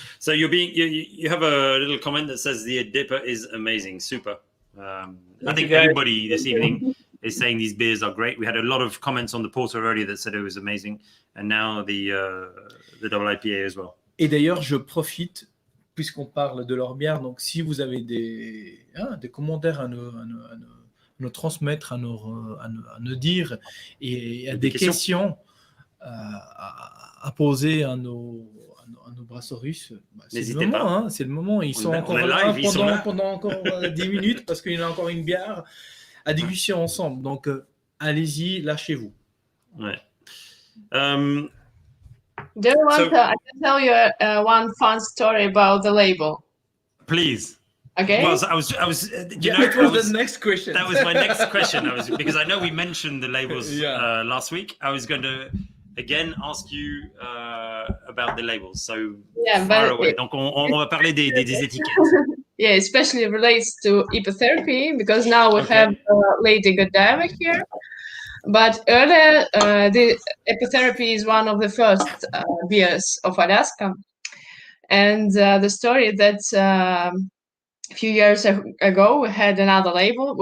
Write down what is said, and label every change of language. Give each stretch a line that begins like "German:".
English: So you have a little comment that says the Dipper is amazing, super. I think everybody this evening is saying these beers are great. We had a lot of comments on the portal earlier that said it was amazing, and now the double IPA as well.
French: Et d'ailleurs, je profite, puisqu'on parle de leur bière, donc si vous avez des commentaires à nous transmettre, à nous dire, et à des questions à poser à nos brasseries, c'est le moment. C'est le moment. Ils sont encore là pendant encore 10 minutes parce qu'il y a encore une bière à déguster ensemble. Donc, allez-y, lâchez-vous. Ouais.
English: Do you want I can tell you one fun story about the label. Please. Okay. Well, so I was. It was the next question. That was my next question. Because I know we mentioned the labels Yeah. last week. I was going to again ask you about the labels. So Yeah, far but away.
French: Donc on va parler des étiquettes.
English: yeah, especially relates to epitherapy because now we Okay. have Lady Godiva here. But earlier, the epitherapy is one of the first beers of Alaska, and the story that a few years ago we had another label.